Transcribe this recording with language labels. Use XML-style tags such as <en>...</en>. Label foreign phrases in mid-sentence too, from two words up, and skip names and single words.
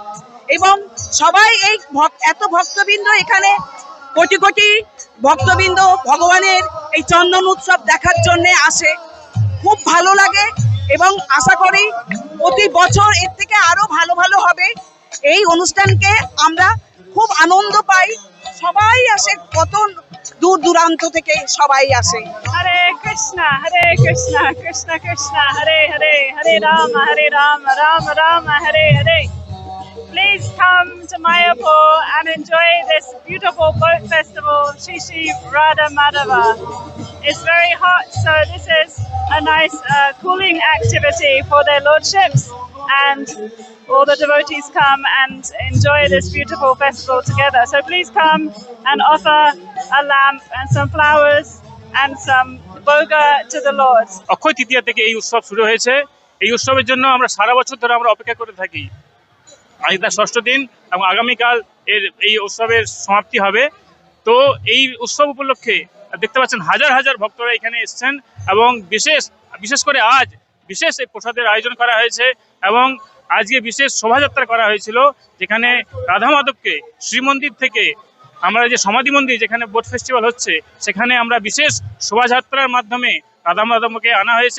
<bn>এবং সবাই এই এত ভক্তবৃন্দ এখানে, কোটি কোটি ভক্তবৃন্দ ভগবানের এই চন্দন উৎসব দেখার জন্য আসে। খুব ভালো লাগে এবং আশা করি প্রতি বছর এর থেকে আরো ভালো ভালো হবে। এই অনুষ্ঠানকে আমরা খুব আনন্দ পাই, সবাই আসে, কত দূর দূরান্ত থেকে সবাই আসে।</bn> <sa>Hare Krishna, Krishna Krishna, Hare Hare, Hare Rama, Rama Rama, Hare Hare.</sa> <en>Please come to Mayapur and enjoy this beautiful boat festival, Shri Shri Radha Madhava. It's very hot, so this is a nice cooling activity for their lordships, and all the devotees come and enjoy this beautiful festival together. So please come and offer a lamp and some flowers and some boga to the Lord.</en> <bn>অক্ষয় তৃতীয়া থেকে এই উৎসব শুরু হয়েছে। এই উৎসবের জন্য আমরা সারা বছর ধরে আমরা অপেক্ষা করে থাকি। আজ তার 6ষ্ঠ দিন এবং আগামীকাল এই উৎসবের সমাপ্তি হবে। তো এই উৎসব উপলক্ষে দেখতে পাচ্ছেন হাজার হাজার ভক্তরা এখানে এসেছেন এবং বিশেষ করে আজ বিশেষ এই প্রসাদের আয়োজন করা হয়েছে এবং আজকে বিশেষ শোভাযাত্রা করা হয়েছিল, যেখানে রাধা মাধবকে শ্রীমন্দির থেকে আমরা যে সমাধি মন্দির যেখানে</bn> <en>boat festival</en> <bn>হচ্ছে সেখানে আমরা বিশেষ শোভাযাত্রার মাধ্যমে রাধা মাধবকে আনা হয়েছে।</bn>